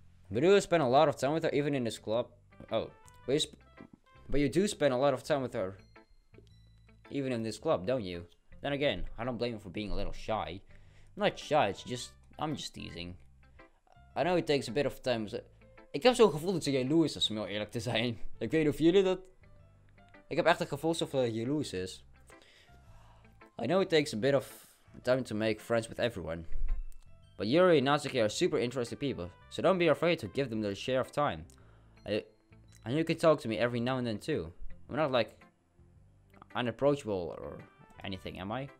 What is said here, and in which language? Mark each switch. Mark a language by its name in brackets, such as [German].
[English] But you spend a lot of time with her, even in this club. Oh, but you do spend a lot of time with her, even in this club, don't you? Then again, I don't blame you for being a little shy. I'm not shy, it's just, I'm just teasing. I know it takes a bit of time. [Dutch] Ik heb zo'n gevoel dat ze jaloers is, om heel eerlijk te zijn. Ik weet niet of jullie dat... Ik heb echt het gevoel alsof ze jaloers is. [English] I know it takes a bit of time to make friends with everyone. But Yuri and Natsuki are super interesting people, so don't be afraid to give them their share of time. And you can talk to me every now and then too. I'm not like unapproachable or anything, am I?